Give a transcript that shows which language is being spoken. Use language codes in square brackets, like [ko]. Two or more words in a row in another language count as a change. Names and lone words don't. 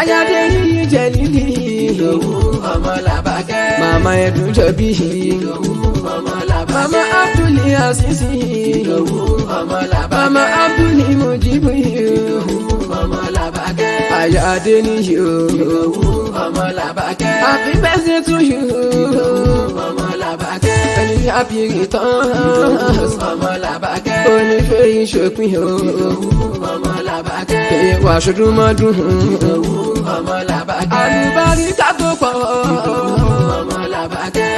[yo] Ayáde yìí jẹ́ lílì. Ìdòwú ọmọ Làbákẹ́. Màmá Ẹ̀dùn jọ bí. Ìdòwú ọmọ Làbákẹ́. Màmá Abdul Aziz. Ìdòwú ọmọ Làbákẹ́. Màmá Abdul Mujibu. Ìdòwú ọmọ Làbákẹ́. Ayáde níyì o. Ìdòwú ọmọ Làbákẹ́. [en] Happy birthday to you. [yo] Ìdòwú ọmọ Làbákẹ́. Ẹni [en] happy returns. [yo] Ọmọ Làbákẹ́. Onífẹ́ ìṣòpin o. Ìdòwú ọmọ Làbákẹ́. Ìwà ṣọdún mọ́dún. Ìdòwú ọmọ Làbákẹ́. Àlùbáríkà tó pọ̀. Ìdòwú ọmọ Làbákẹ́.